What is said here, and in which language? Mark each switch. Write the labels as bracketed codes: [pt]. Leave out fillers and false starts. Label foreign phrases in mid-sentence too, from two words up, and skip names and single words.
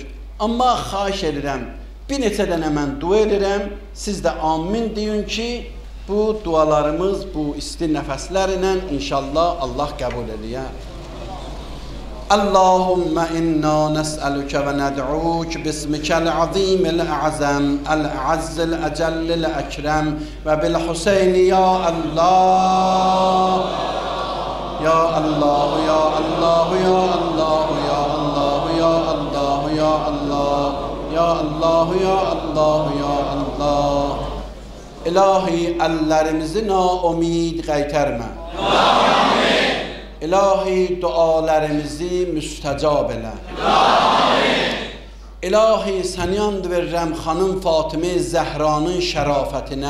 [az] Amma xahiş edirəm, bir neçə dənə mən dua edirəm, siz də amin deyin ki, bu dualarımız, bu isti nəfəslərlə inşallah Allah qəbul eləyər. [ar] اللهم إنا نسألك وندعوك باسمك العظيم الأعظم، الأعز الأجل الأكرم وبالحسين يا الله. يا الله، يا الله، يا الله، يا الله، يا الله، يا الله، يا الله، يا الله، يا الله. [az] İlahi, əllərimizi naumid qaytarma. İlahi, dualarımızı müstəcab elə. İlahi, səni and verirəm Xanım Fatimə-i Zəhranın şərafətinə.